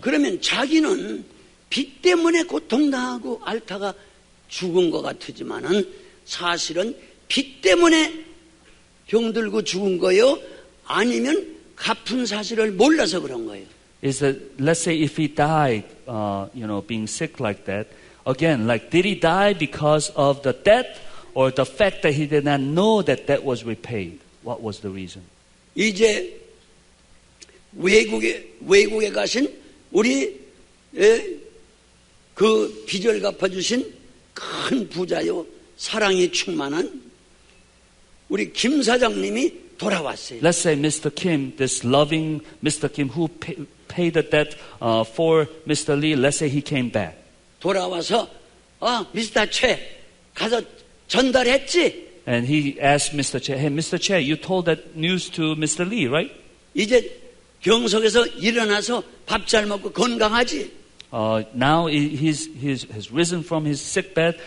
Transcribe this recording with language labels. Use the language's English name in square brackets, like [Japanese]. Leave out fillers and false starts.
[Korean] 그러면 자기는 빚 때문에 고통당하고 앓다가 죽은 것 같으지만은 사실은 빚 때문에 병들고 죽은 거요? 아니면 갚은 사실을 몰라서 그런 거예요? [English] Is that, let's say if he died, being sick like that, again, like, did he die because of the debt or the fact that he did not know that debt was repaid? What was the reason? [Korean] 이제 외국에 가신 우리 그 빚을 갚아주신 큰 부자요, 사랑이 충만한 우리 김 사장님이 돌아왔어요. [English] Let's say Mr. Kim, this loving Mr. Kim who paid the debt for Mr. Lee, let's say he came back. [Korean] 돌아와서 미스터 최 가서 전달했지? [English] And he asked Mr. Che, hey, Mr. Che, you told that news to Mr. Lee, right? [Korean] 이제 병석에서 일어나서 밥 잘 먹고 건강하지? [English] Now he's risen from his sick bed.